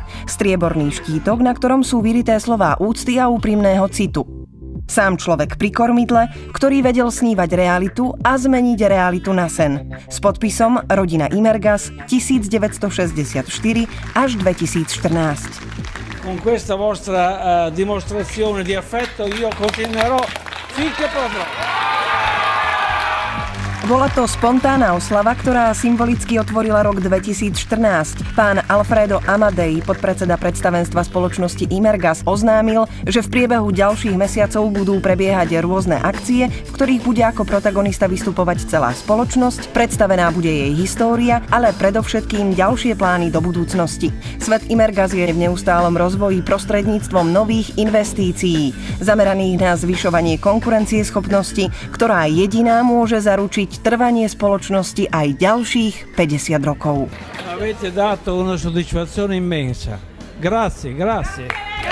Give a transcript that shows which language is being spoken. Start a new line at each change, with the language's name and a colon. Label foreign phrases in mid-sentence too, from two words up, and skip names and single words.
Slovak: Strieborný štítok, na ktorom sú vyrité slová úcty a úprimného citu. Sám človek pri kormidle, ktorý vedel snívať realitu a zmeniť realitu na sen. S podpisom Rodina Imergas 1964 až 2014.
Italian: Con questa vostra dimostrazione di affetto io continuerò finché potrò.
Slovak: Bola to spontánna oslava, ktorá symbolicky otvorila rok 2014. Pán Alfredo Amadei, podpredseda predstavenstva spoločnosti Imergas, oznámil, že v priebehu ďalších mesiacov budú prebiehať rôzne akcie, v ktorých bude ako protagonista vystupovať celá spoločnosť, predstavená bude jej história, ale predovšetkým ďalšie plány do budúcnosti. Svet Imergas je v neustálom rozvoji prostredníctvom nových investícií, zameraných na zvyšovanie konkurencieschopnosti, ktorá jediná môže zaručiť trvanie spoločnosti aj ďalších 50 rokov.
Italian: Avete dato una soddisfazione immensa. Grazie, grazie.